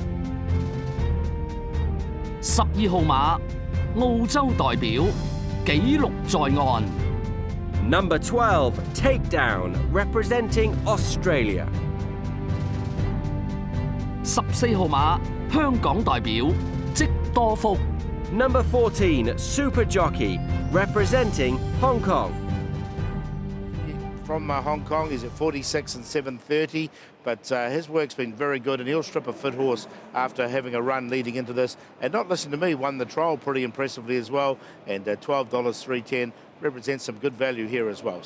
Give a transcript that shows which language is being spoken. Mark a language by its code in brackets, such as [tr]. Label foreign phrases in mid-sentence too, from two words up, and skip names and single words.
[yue] 12 號碼澳洲代表紀錄在案。 [en] Number 12, Takedown, representing Australia. [yue] 14 號碼香港代表積多福。 [en] Number 14, Super Jockey, representing Hong Kong. From Hong Kong, he's at 46 and 730, but his work's been very good, and he'll strip a fit horse after having a run leading into this. And Not Listen to Me won the trial pretty impressively as well, and $12 310 represents some good value here as well.